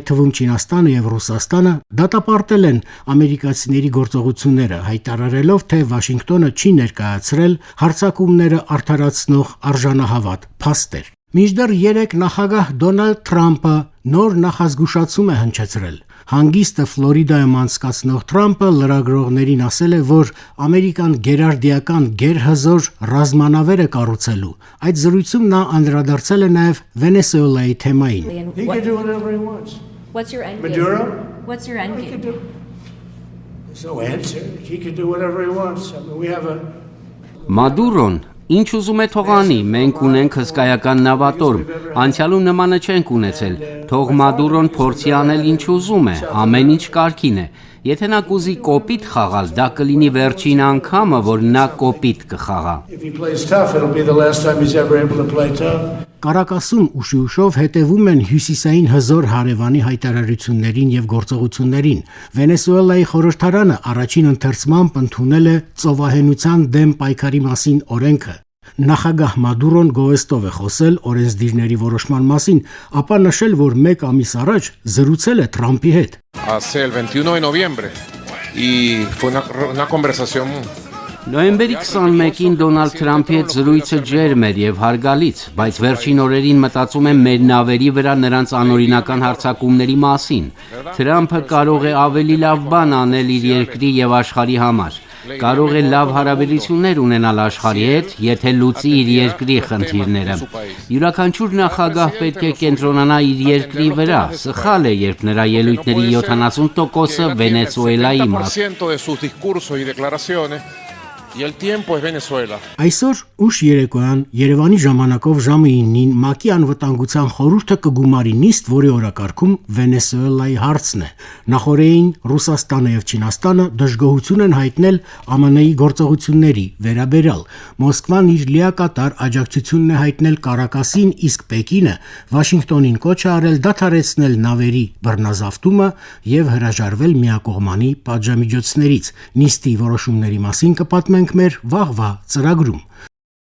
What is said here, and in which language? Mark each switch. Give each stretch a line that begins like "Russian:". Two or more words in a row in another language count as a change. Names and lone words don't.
Armenian: թվում Չինաստանը եւ Ռուսաստանը, դատապարտել են ամերիկացիների գործողությունները, հայտարարելով, թե Վաշինգտոնը չի ներկայացրել հարձակումները արդարացնող արժանահավատ փաստեր։ Մինչդեռ 3 նախագահ Դոնալդ Թրամփը նոր նախազգուշացում է հնչեցրել։ Հանգիստը Ֆլորիդայում անցկացնող Թրամփը լրագրողներին ասել է, որ ամերիկան գերարդիական գերհզոր ռազմանավեր է կառուցելու։ Այդ զրույցում նա անդրադարձել է նաև Վենեսուելայի թեմային։
English: What's your end game? Maduro? What's your end game? There's no answer. He can do whatever he wants. I mean, we have a...
Armenian: Մադուրոն ինչ ուզում է թողանի, մենք ունենք հսկայական նավատորմ, անցյալում նմանը չենք ունեցել, թող Մադուրոն փորձի անել ինչ ուզում է, ամեն ինչ կարգին է, եթե նա կուզի կոպիտ խաղալ, դա կլինի վերջին անգամը, որ նա կոպիտ կխաղա։
English: If he plays tough, it'll be the last time he's ever able to play tough.
Armenian: Կարակասում ուշի-ուշով հետևում են հյուսիսային հզոր հարևանի հայտարարություններին եւ գործողություններին։ Վենեսուելայի խորհրդարանը առաջին ընթերցմամբ ընդունել է ծովահենության դեմ պայքարի մասին օրենքը։ Նախագահ Մադուրոն գովեստով է խոսել օրենսդիրների որոշման մասին, ապա նշել, որ 1 ամիս առաջ զրուցել է Թրամփի հետ։
Spanish: Hace el 21 de noviembre y fue una conversación.
Armenian: Նոյեմբերի 21-ին Դոնալդ Թրամփի հետ զրույցը ջերմ էր եւ հարգալից, բայց վերջին օրերին մտածում եմ մեր նավերի վրա նրանց անօրինական հարձակումների մասին։ Թրամփը կարող է ավելի լավ բան անել իր երկրի եւ աշխարհի համար։ Կարող է լավ հարաբերություններ ունենալ աշխարհի հետ, եթե լուծի իր երկրի խնդիրները։ Յուրաքանչյուր նախագահ պետք է կենտրոնանա իր երկրի վրա։ Սխալ է, երբ նրա ելույթների 70%-ը Վենեսուելայի մասին։
Spanish: Y el tiempo es Venezuela.
Armenian: Այսօր ուշ երեկոյան Երևանի ժամանակով ժամը 9-ին ՄԱԿ-ի անվտանգության խորհուրդը կգումարի նիստ, որի օրակարգում Վենեսուելայի հարցն է։ Նախորդին Ռուսաստանը եւ Չինաստանը դժգոհություն են հայտնել ԱՄՆ-ի գործողությունների վերաբերյալ։ Մոսկվան իր լիակատար աջակցությունն է հայտնել Կարակասին, իսկ Պեկինը Վաշինգտոնին կոչ է արել դադարեցնել նավերի բռնազավթումը եւ հրաժարվել միակողմանի պատժամիջոցներից։ Նիստի որոշումների մասին կպատմենք մեր վաղվա ծրագրում։